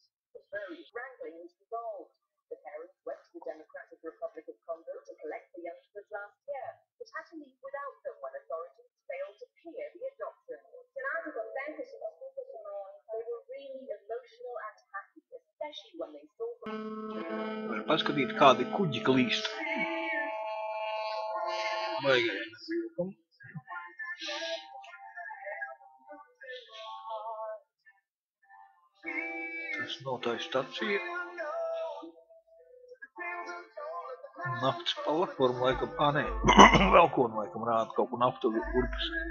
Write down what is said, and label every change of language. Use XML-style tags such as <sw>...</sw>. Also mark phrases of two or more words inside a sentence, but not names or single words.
<en>As various wrangling was resolved. The parents went to the Democratic Republic of Congo to collect the youngsters last year, but had to leave without them when authorities failed to clear the adoption. They were really emotional and happy, especially when they saw</en> <lv>Var paskatīt, kādi kuģi klīst. Baigais nepajūkam. Tas nav tā stacija. Naftas platforma laikam, nē, vēl ko laikam rāda, kaut ko naftu urpes.</lv>